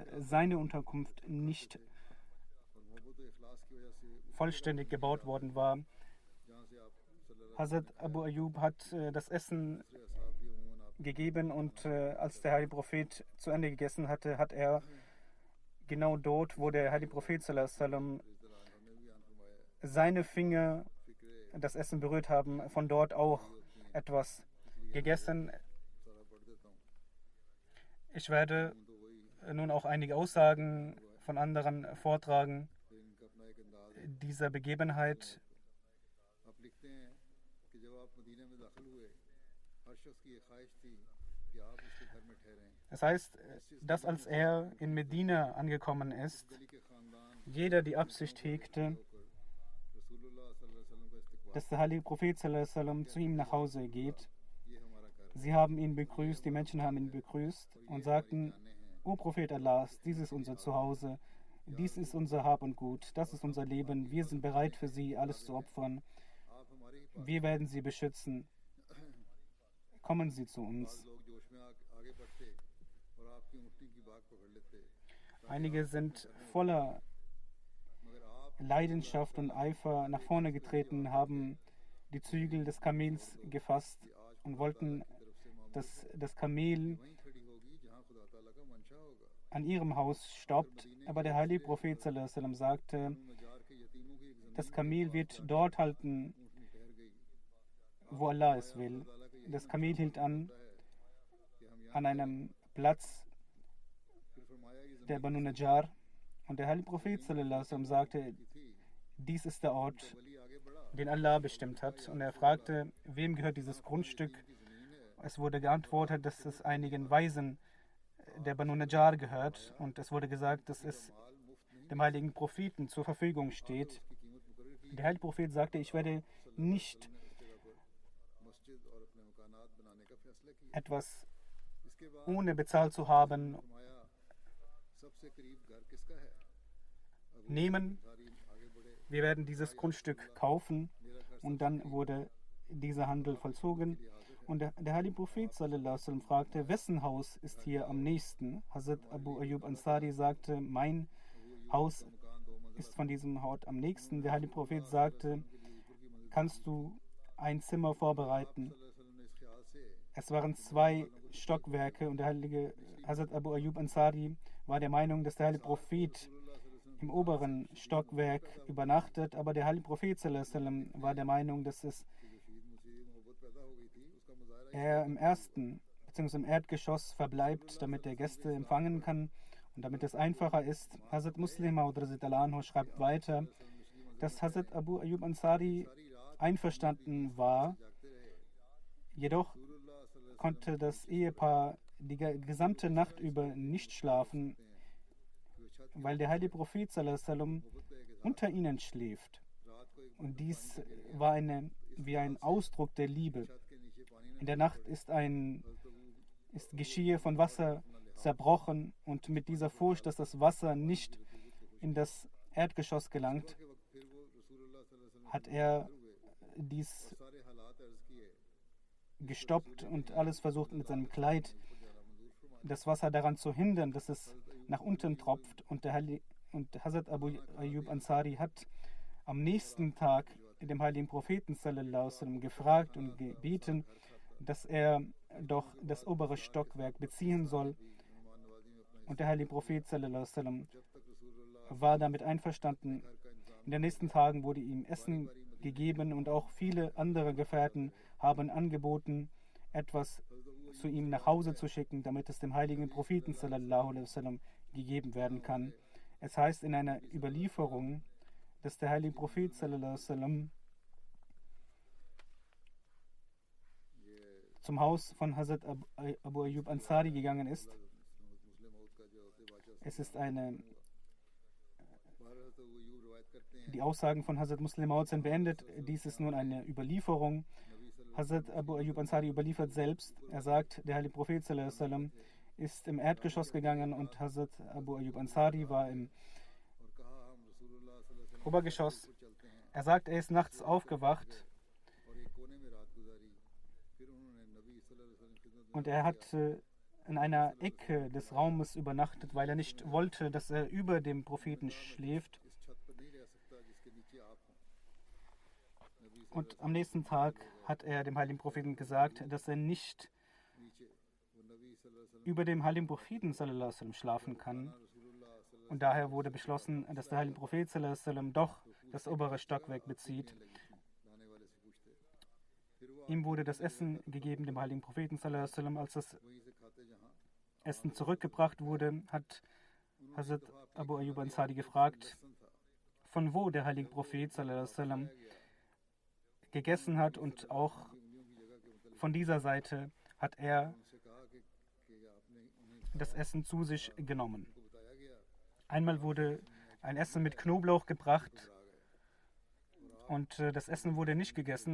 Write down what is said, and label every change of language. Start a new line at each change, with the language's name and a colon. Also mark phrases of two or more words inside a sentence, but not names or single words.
German: seine Unterkunft nicht vollständig gebaut worden war. Hazrat Abu Ayyub hat das Essen gegeben und als der heilige Prophet zu Ende gegessen hatte, hat er genau dort, wo der heilige Prophet
Arabic: صلى الله عليه وسلم
German: seine Finger das Essen berührt haben, von dort auch etwas gegessen. Ich werde nun auch einige Aussagen von anderen vortragen dieser Begebenheit. Das heißt, dass als er in Medina angekommen ist, jeder die Absicht hegte, dass der heilige Prophet
Arabic: صلى الله عليه وسلم
German: zu ihm nach Hause geht. Sie haben ihn begrüßt, die Menschen haben ihn begrüßt und sagten: O Prophet Allahs, dies ist unser Zuhause, dies ist unser Hab und Gut, das ist unser Leben, wir sind bereit für Sie, alles zu opfern. Wir werden Sie beschützen. Kommen Sie zu uns. Einige sind voller Leidenschaft und Eifer nach vorne getreten, haben die Zügel des Kamels gefasst und wollten, dass das Kamel an ihrem Haus stoppt. Aber der heilige Prophet
Arabic: صلى الله عليه وسلم
German: sagte, das Kamel wird dort halten, wo Allah es will. Das Kamel hielt an einem Platz der Banu Najjar. Und der heilige Prophet
Arabic: صلى الله عليه وسلم
German: sagte, dies ist der Ort, den Allah bestimmt hat. Und er fragte, wem gehört dieses Grundstück? Es wurde geantwortet, dass es einigen Weisen der Banu Najjar gehört. Und es wurde gesagt, dass es dem heiligen Propheten zur Verfügung steht. Der heilige Prophet sagte, ich werde nicht etwas ohne bezahlt zu haben nehmen. Wir werden dieses Grundstück kaufen. Und dann wurde dieser Handel vollzogen. Und der heilige Prophet
Arabic: صلى الله عليه وسلم
German: fragte, wessen Haus ist hier am nächsten? Hazrat Abu Ayyub Ansari sagte, mein Haus ist von diesem Ort am nächsten. Der heilige Prophet sagte, kannst du ein Zimmer vorbereiten? Es waren 2 Stockwerke und der heilige Hazrat Abu Ayyub Ansari war der Meinung, dass der heilige Prophet im oberen Stockwerk übernachtet, aber der heilige Prophet
Arabic: صلى الله عليه وسلم
German: war der Meinung, dass er im ersten bzw. im Erdgeschoss verbleibt, damit er Gäste empfangen kann und damit es einfacher ist. Hazrat Muslim Maud radhiyallahu schreibt weiter, dass Hazrat Abu Ayyub Ansari einverstanden war, jedoch konnte das Ehepaar die gesamte Nacht über nicht schlafen, weil der heilige Prophet
Arabic: صلى الله عليه وسلم
German: unter ihnen schläft. Und dies war wie ein Ausdruck der Liebe. In der Nacht ist Geschirr von Wasser zerbrochen und mit dieser Furcht, dass das Wasser nicht in das Erdgeschoss gelangt, hat er dies gestoppt und alles versucht mit seinem Kleid das Wasser daran zu hindern, dass es nach unten tropft. Und Hazrat Abu Ayyub Ansari hat am nächsten Tag dem heiligen Propheten
Arabic: صلى الله عليه وسلم
German: gefragt und gebeten, dass er doch das obere Stockwerk beziehen soll. Und der heilige Prophet
Arabic: صلى الله عليه وسلم
German: war damit einverstanden. In den nächsten Tagen wurde ihm Essen gegeben und auch viele andere Gefährten haben angeboten, etwas zu ihm nach Hause zu schicken, damit es dem heiligen Propheten
Arabic: صلى الله عليه وسلم
German: gegeben werden kann. Es heißt in einer Überlieferung, dass der heilige Prophet
Arabic: صلى الله عليه وسلم
German: zum Haus von Hazrat Abu Ayyub Ansari gegangen ist. Es ist die Aussagen von Hazrat Muslim Maud sind beendet. Dies ist nun eine Überlieferung. Hazrat Abu Ayyub Ansari überliefert selbst. Er sagt, der heilige Prophet
Arabic: صلى الله عليه وسلم
German: ist im Erdgeschoss gegangen und Hazrat Abu Ayyub Ansari war im Obergeschoss. Er sagt, er ist nachts aufgewacht und er hat in einer Ecke des Raumes übernachtet, weil er nicht wollte, dass er über dem Propheten schläft. Und am nächsten Tag hat er dem heiligen Propheten gesagt, dass er nicht über dem heiligen Propheten
Arabic: صلى الله عليه وسلم
German: schlafen kann. Und daher wurde beschlossen, dass der heilige Prophet
Arabic: صلى الله عليه وسلم
German: doch das obere Stockwerk bezieht. Ihm wurde das Essen gegeben, dem heiligen Propheten
Arabic: صلى الله عليه وسلم.
German: Als das Essen zurückgebracht wurde, hat Hazrat Abu Ayyub Ansari gefragt, von wo der heilige Prophet
Arabic: صلى الله عليه وسلم
German: gegessen hat, und auch von dieser Seite hat er das Essen zu sich genommen. Einmal wurde ein Essen mit Knoblauch gebracht und das Essen wurde nicht gegessen.